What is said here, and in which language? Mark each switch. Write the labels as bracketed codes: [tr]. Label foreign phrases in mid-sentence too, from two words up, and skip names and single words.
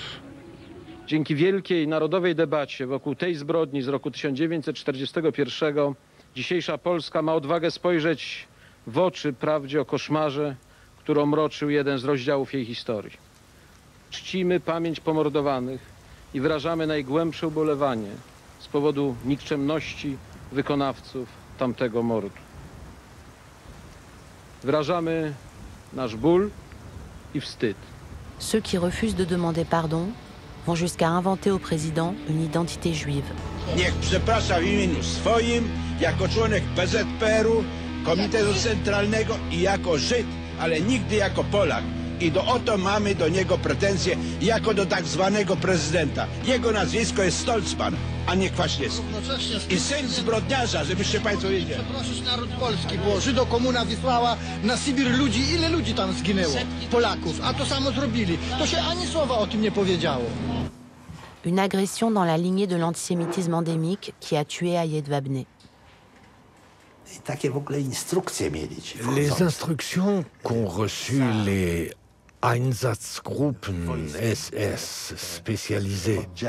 [pl] Dzięki wielkiej narodowej debacie wokół tej zbrodni z roku 1941 dzisiejsza Polska ma odwagę spojrzeć w oczy prawdzie o koszmarze, który omroczył jeden z rozdziałów jej historii. Czcimy pamięć pomordowanych i wyrażamy najgłębsze ubolewanie z powodu nikczemności wykonawców tamtego mordu. Wyrażamy nasz ból i wstyd. [fr] Ceux qui refusent de demander pardon vont jusqu'à inventer au président une identité juive. [pl] Niech przeprasza w imieniu swoim, jako członek PZPR-u, Komitetu Centralnego i jako Żyd, ale nigdy jako Polak. I oto mamy do niego pretensje jako do tak zwanego prezydenta. Jego nazwisko jest Stoltzman, a nie Kwaśniewski. I syn zbrodniarza, żebyście państwo wiedzieli. Przeprosić naród polski, bo Żydokomuna wysłała na Sybir ludzi. Ile ludzi tam zginęło? Polaków. A to samo zrobili. To się ani słowa o tym nie powiedziało. [fr] Une agression dans la lignée de l'antisémitisme endémique qui a tué à Jedwabne. Les instructions qu'ont reçues les Einsatzgruppen SS spécialisées